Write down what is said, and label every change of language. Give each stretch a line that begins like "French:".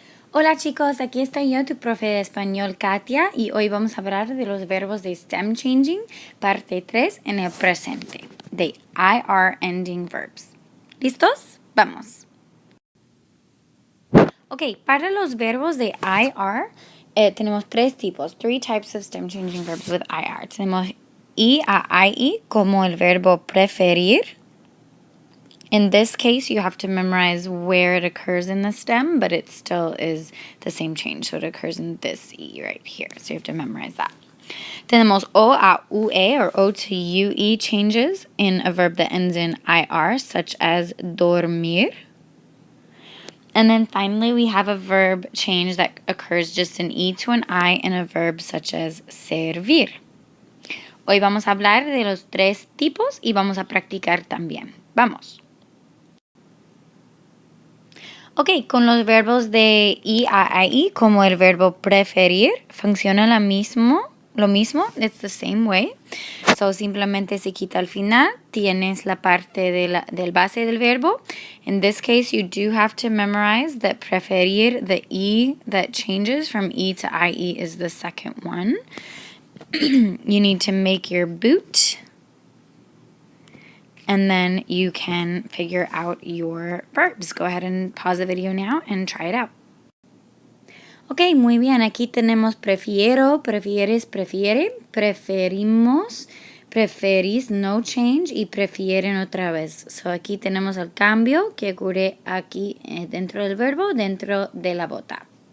Spanish: Hola chicos, aquí estoy yo, tu profe de español Katia, y hoy vamos a hablar de los verbos de stem changing, parte 3 en el presente, de
English: IR ending verbs.
Spanish: ¿Listos? Vamos. Ok, para los verbos de IR, tenemos tres tipos,
English: three types of stem changing verbs with IR.
Spanish: Tenemos I a IE como el verbo preferir.
English: In this case, you have to memorize where it occurs in the stem, but it still is the same change. So it occurs in this E right here. So you have to memorize that.
Spanish: Tenemos O a UE
English: or O to UE changes in a verb that ends in IR, such as dormir. And then finally, we have a verb change that occurs just an E to an I in a verb such as servir.
Spanish: Hoy vamos a hablar de los tres tipos y vamos a practicar también. Vamos. Ok, con los verbos de I a I, como el verbo preferir, funciona lo mismo.
English: It's the same way. So,
Spanish: simplemente se quita al final, tienes la parte del base del verbo.
English: In this case, you do have to memorize that preferir, the E that changes from E to IE is the second one. You need to make your boot. And then you can figure out your verbs. Go ahead and pause the video now and try it out.
Spanish: Ok, muy bien. Aquí tenemos prefiero, prefieres, prefiere, preferimos, preferís, no change, y prefieren otra vez. So aquí tenemos el cambio que ocurre aquí dentro del verbo, dentro de la bota.